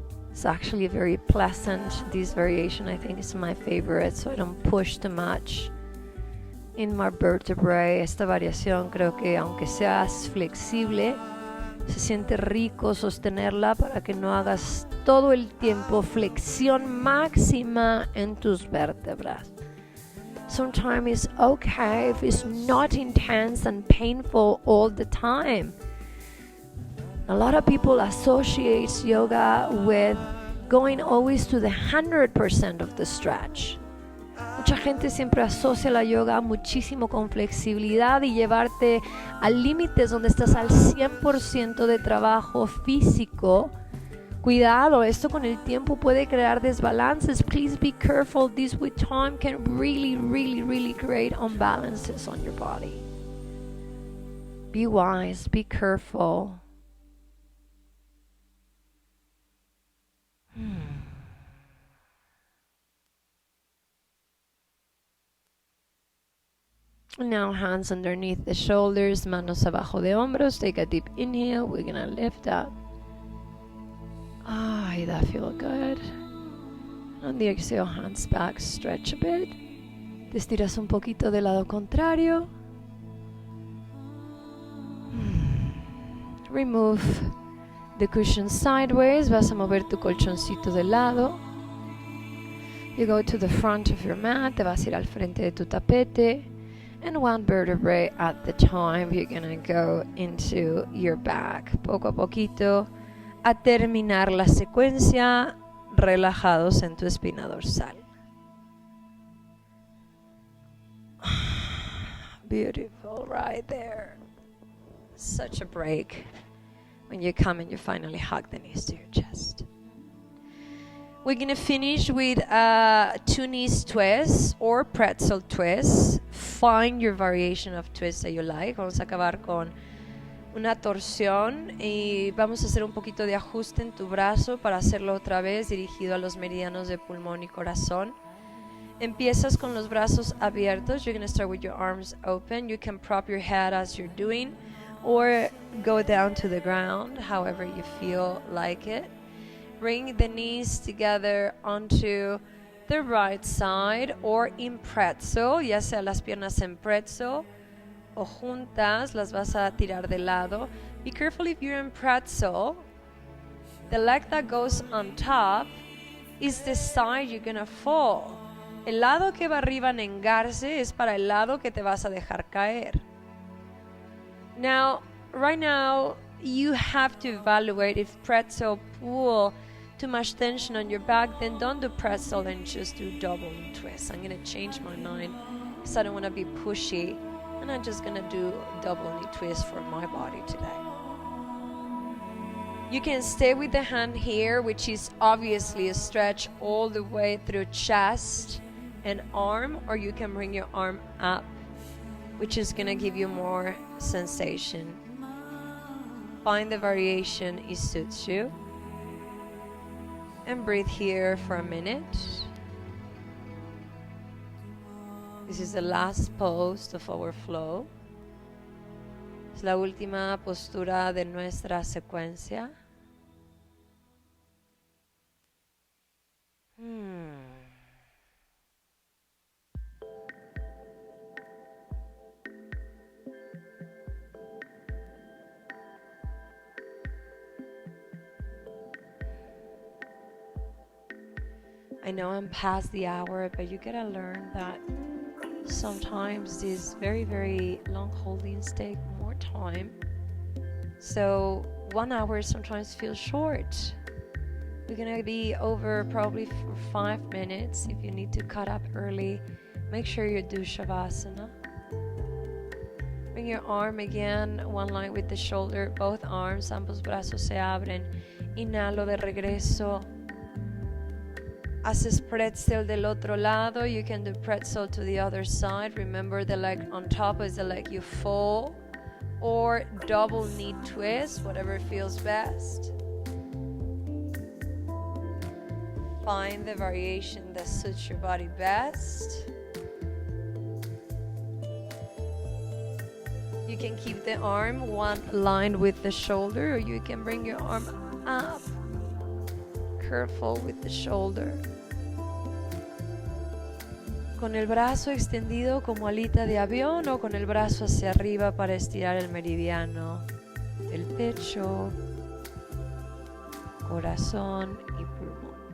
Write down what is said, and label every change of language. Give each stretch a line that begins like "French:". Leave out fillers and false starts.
English: It's actually very pleasant. This variation I think is my favorite, so I don't push too much in my vertebrae.
Spanish: Esta variación creo que aunque seas flexible, se siente rico sostenerla para que no hagas todo el tiempo flexión máxima en tus vértebras.
English: Sometimes it's okay if it's not intense and painful all the time. A lot of people associate yoga with going always to the 100% of the stretch.
Spanish: Mucha gente siempre asocia la yoga muchísimo con flexibilidad y llevarte a límites donde estás al 100% de trabajo físico. Cuidado, esto con el tiempo puede crear desbalances.
English: Please be careful. This with time can really create unbalances on your body. Be wise, be careful. Now hands underneath the shoulders,
Spanish: manos abajo de hombros.
English: Take a deep inhale. We're gonna lift up. That feel good. On the exhale, hands back, stretch a bit.
Spanish: Te estiras un poquito del lado contrario.
English: Remove the cushion sideways.
Spanish: Vas a mover tu colchoncito de lado.
English: You go to the front of your mat.
Spanish: Te vas a ir al frente de tu tapete.
English: And one vertebrae at the time, you're gonna go into your back.
Spanish: Poco a poquito, a terminar la secuencia, relajados en tu espina dorsal.
English: Beautiful, right there. Such a break when you come and you finally hug the knees to your chest. We're going to finish with two knees twists or pretzel twists. Find your variation of twist that you like.
Spanish: Vamos a acabar con una torsión y vamos a hacer un poquito de ajuste en tu brazo para hacerlo otra vez dirigido a los meridianos de pulmón y corazón. Empiezas con los brazos abiertos.
English: You're going to start with your arms open. You can prop your head as you're doing or go down to the ground, however you feel like it. Bring the knees together onto the right side or in pretzel,
Spanish: ya sea las piernas en pretzel o juntas, las vas a tirar de lado.
English: Be careful if you're in pretzel. The leg that goes on top is the side you're gonna fall.
Spanish: El lado que va arriba a nengarse es para el lado que te vas a dejar caer.
English: Now, right now, you have to evaluate if pretzel pull too much tension on your back, then don't do pretzel and just do double knee twist. I'm gonna change my mind because I don't want to be pushy, and I'm just gonna do double knee twist for my body today. You can stay with the hand here, which is obviously a stretch all the way through chest and arm, or you can bring your arm up, which is gonna give you more sensation. Find the variation it suits you. And breathe here for a minute. This is the last pose of our flow.
Spanish: Es la última postura de nuestra secuencia.
English: I know I'm past the hour, but you gotta learn that sometimes these very, very long holdings take more time. So 1 hour sometimes feels short. We're gonna be over probably for 5 minutes. If you need to cut up early, make sure you do Shavasana. Bring your arm again, one line with the shoulder, both arms,
Spanish: ambos brazos se abren. Inhalo de regreso. Haces pretzel del otro lado.
English: You can do pretzel to the other side. Remember, the leg on top is the leg you fall, or double knee twist, whatever feels best. Find the variation that suits your body best. You can keep the arm one line with the shoulder, or you can bring your arm up. Careful with the shoulder.
Spanish: Con el brazo extendido como alita de avión, o con el brazo hacia arriba para estirar el meridiano del pecho, corazón y pulmón.